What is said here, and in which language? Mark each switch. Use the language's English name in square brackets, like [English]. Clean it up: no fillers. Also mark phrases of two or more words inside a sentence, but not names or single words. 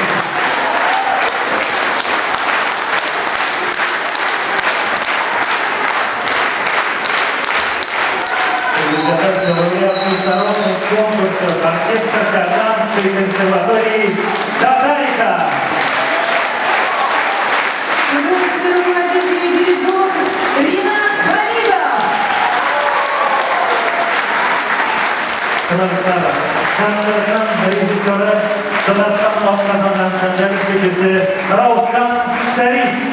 [Russian] Подготовка лауреат международных конкурсов оркестра Казанской консерватории «Татарика». Художественный руководитель и дирижер Ринат Халидов. [Uzbek] Konsertdan rejissyori Qozog'iston xalq qazongan san'at kechasi Ravshan Sharif.